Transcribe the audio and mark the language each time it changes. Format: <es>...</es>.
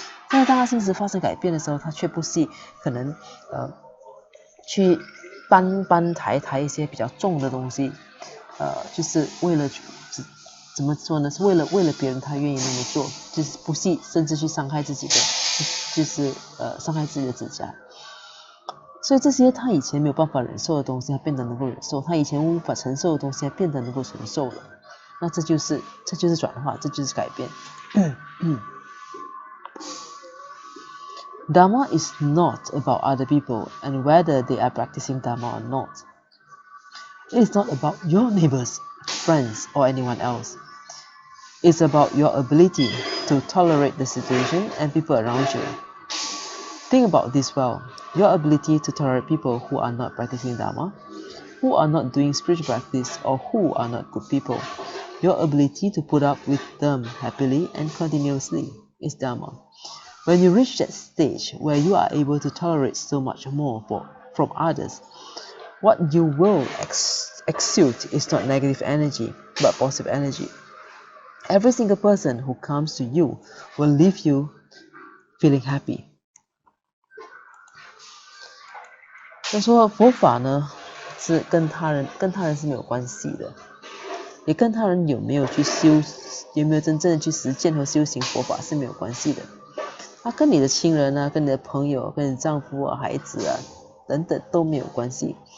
<zh>但是当她心识发生改变的时候，她却不惜可能去搬抬一些比较重的东西，就是为了怎么说呢？是为了别人，他愿意那么做，就是不惜甚至去伤害自己的，就是伤害自己的指甲。所以这些他以前没有办法忍受的东西，他变得能够忍受；他以前无法承受的东西，他变得能够承受了。那这就是转化，这就是改变。</zh> <en>Dharma is not about other people and whether they are practicing Dharma or not. It is not about your neighbors, friends, or anyone else. It's about your ability to tolerate the situation and people around you. Think about this well. Your ability to tolerate people who are not practicing Dharma, who are not doing spiritual practice, or who are not good people. Your ability to put up with them happily and continuously is Dharma. When you reach that stage where you are able to tolerate so much more from others, what you will exude is not negative energy, but positive energy. Every single person who comes to you will leave you feeling happy.</en> <zh>他说佛法呢是跟他人是没有关系的，也跟他人有没有真正的去实践和修行佛法是没有关系的。它跟你的亲人啊，跟你的朋友，跟你丈夫啊、孩子啊等等都没有关系。</zh>